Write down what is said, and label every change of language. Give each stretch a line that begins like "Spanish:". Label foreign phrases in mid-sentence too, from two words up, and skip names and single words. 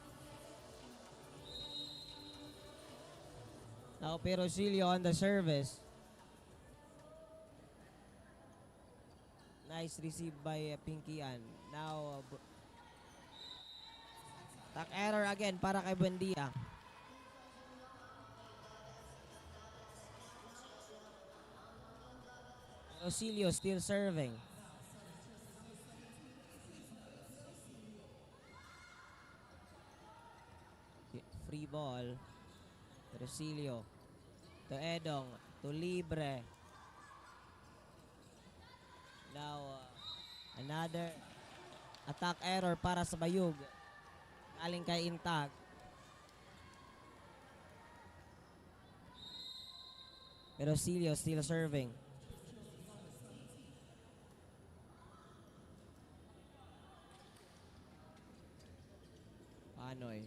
English: Now Perosilio on the service. Nice receive by Pinkian. Now, attack error again
Filipino: para kay
English: Buendia. Rosilio still serving. Free ball. Rosilio. To Edong. To Libre. Now, another attack error
Filipino: para sa
English: Bayog.
Filipino: Galing kay
English: Intag. Rosilio still serving. Panoy.